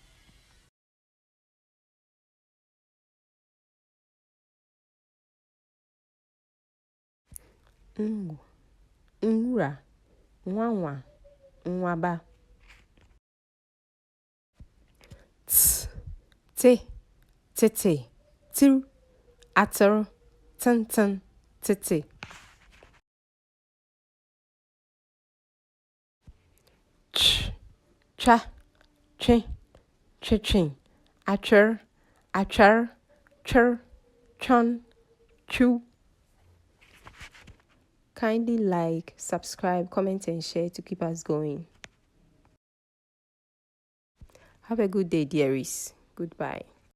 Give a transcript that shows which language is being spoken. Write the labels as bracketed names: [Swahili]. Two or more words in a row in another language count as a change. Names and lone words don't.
[Tiv] Ngu, nwura, nwanwa, nwaba. Ts, te, tete, tir, ater, tintin, tete. Ch, cha, chin, chichin, acher, achar, chur, chon, chew. [English] Kindly like, subscribe, comment and share to keep us going. Have a good day, dearies. Goodbye.